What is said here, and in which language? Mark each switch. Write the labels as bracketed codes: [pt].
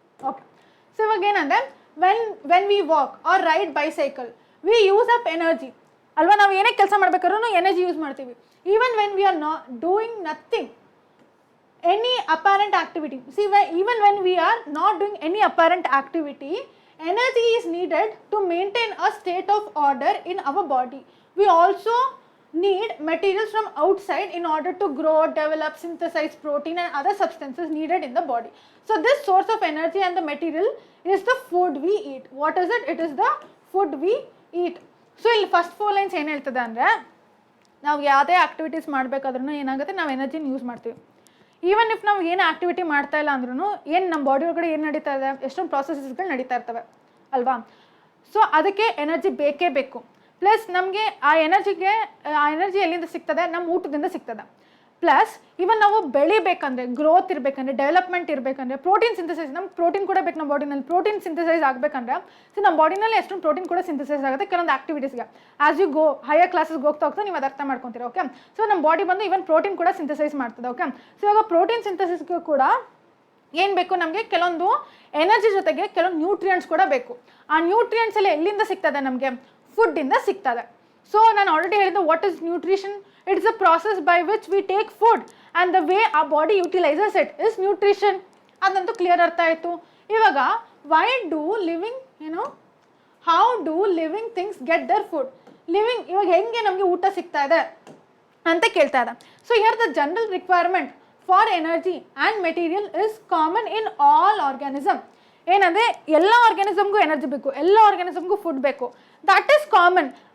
[en] okay, so [kn] ಇವಾಗ ಏನಂದರೆ [en] When we walk or ride bicycle we use up energy ಅಲ್ವಾ. [kn] ನಾವು ಏನೇ ಕೆಲಸ ಮಾಡ್ಬೇಕಾದ್ರೂ ಎನರ್ಜಿ ಯೂಸ್ ಮಾಡ್ತೀವಿ. [en] Even when we are not doing nothing, any apparent activity. See, even when we are not doing any apparent activity, energy is needed to maintain a state of order in our body. We also need materials from outside in order to grow, develop, synthesize protein and other substances needed in the body. So this source of energy and the material is the food we eat. What is it? It is the food we eat. So in first 4 lines [kn] ಏನು ಹೇಳ್ತದೆ ಅಂದರೆ, ನಾವು ಯಾವುದೇ activities ಮಾಡಬೇಕಾದ್ರೂ ಏನಾಗುತ್ತೆ, ನಾವು ಎನರ್ಜಿನ use ಮಾಡ್ತೀವಿ. Even if ನಾವು ಏನು ಆಕ್ಟಿವಿಟಿ ಮಾಡ್ತಾ ಇಲ್ಲ ಅಂದ್ರೂ ಏನು ನಮ್ಮ ಬಾಡಿ ಒಳಗಡೆ ಏನು ನಡೀತಾ ಇದೆ, ಎಷ್ಟೊಂದು ಪ್ರಾಸೆಸಸ್ಗಳು ನಡೀತಾ ಇರ್ತವೆ ಅಲ್ವಾ. ಸೊ ಅದಕ್ಕೆ ಎನರ್ಜಿ ಬೇಕೇ ಬೇಕು. ಪ್ಲಸ್ ನಮಗೆ ಆ ಎನರ್ಜಿ ಎಲ್ಲಿಂದ ಸಿಗ್ತದೆ, ನಮ್ಮ ಊಟದಿಂದ ಸಿಗ್ತದೆ. ಪ್ಲಸ್ ಇವನ್ ನಾವು ಬೆಳಿಬೇಕಂದ್ರೆ, ಗ್ರೋತ್ ಇರಬೇಕಂದ್ರೆ, ಡೆವಲಪ್ಮೆಂಟ್ ಇರಬೇಕಂದ್ರೆ, ಪ್ರೋಟೀನ್ ಸಿಂಥಸೈಸ್, ನಮ್ಗೆ ಪ್ರೋಟೀನ್ ಕೂಡ ಬೇಕು ನಮ್ಮ ಬಾಡಿನಲ್ಲಿ. ಪ್ರೋಟೀನ್ ಸಿಂಥಸೈಸ್ ಆಗಬೇಕಂದ್ರೆ ಸೊ ನಮ್ಮ ಬಾಡಿನಲ್ಲಿ ಎಷ್ಟೊಂದು ಪ್ರೋಟೀನ್ ಕೂಡ ಸಿಂಥಸೈಸ್ ಆಗುತ್ತೆ ಕೆಲವೊಂದು ಆಕ್ಟಿವಿಟೀಸ್ಗೆ. [en] as you go higher ಕ್ಲಾಸಸ್ಗೆ [kn] ಹೋಗ್ತಾ ನೀವು ಅದು ಅರ್ಥ ಮಾಡ್ಕೊತೀರ. ಓಕೆ, ಸೊ ನಮ್ಮ ಬಾಡಿ ಬಂದು ಇವನ್ ಪ್ರೋಟೀನ್ ಕೂಡ ಸಿಂಥಸೈಸ್ ಮಾಡ್ತದೆ. ಓಕೆ, ಸೊ ಇವಾಗ ಪ್ರೋಟೀನ್ ಸಿಂಥಸೈಸ್ಗೆ ಕೂಡ ಏನು ಬೇಕು, ನಮಗೆ ಕೆಲವೊಂದು ಎನರ್ಜಿ ಜೊತೆಗೆ ಕೆಲವೊಂದು ನ್ಯೂಟ್ರಿಯೆಂಟ್ಸ್ ಕೂಡ ಬೇಕು. ಆ ನ್ಯೂಟ್ರಿಯೆಂಟ್ಸ್ ಎಲ್ಲ ಎಲ್ಲಿಂದ ಸಿಗ್ತದೆ, ನಮಗೆ ಫುಡ್ಡಿಂದ ಸಿಗ್ತದೆ. [en] so [kn] ನಾನು ಆಲ್ರೆಡಿ ಹೇಳಿದೆ, [en] What is nutrition? It's a process by which we take food and the way our body utilizes it is nutrition. [kn] ಅದಂತೂ ಕ್ಲಿಯರ್ ಅರ್ಥ ಆಯಿತು. ಇವಾಗ [en] why do living, how do living things get their food? [kn] Living ಇವಾಗ ಹೆಂಗೆ ನಮಗೆ ಊಟ ಸಿಗ್ತಾ ಇದೆ ಅಂತ ಕೇಳ್ತಾ ಇದೆ. [en] So here the general requirement for energy and material is common in all organism. [kn] ಏನಂದರೆ ಎಲ್ಲ ಆರ್ಗ್ಯಾನಿಸಮ್ಗೂ ಎನರ್ಜಿ ಬೇಕು, ಎಲ್ಲ ಆರ್ಗ್ಯಾನಿಸಮ್ಗೂ ಫುಡ್ ಬೇಕು, [en] That is common.